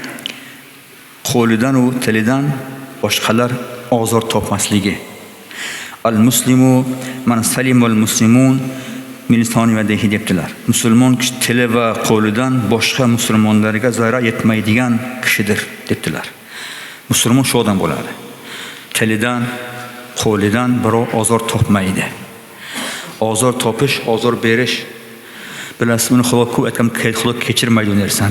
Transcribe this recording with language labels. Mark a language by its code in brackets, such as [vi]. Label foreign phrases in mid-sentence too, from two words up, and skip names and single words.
[uz] qo'lidan va tilidan boshqalar ozor topmasligi, [ar] المسلم من سلم المسلمون من لسانه ويده debdilar. [uz] Musulmon kishi tili va qo'lidan boshqa musulmonlarga zarar yetmaydigan kishidir debdilar. Musulmon shu odam bo'ladi. Tilidan, qo'lidan birov ozor topmaydi. Ozor topish, ozor berish. Bilasizmi, uni Xudo ko'p aytgan, Xudo kechirmaydi u narsani.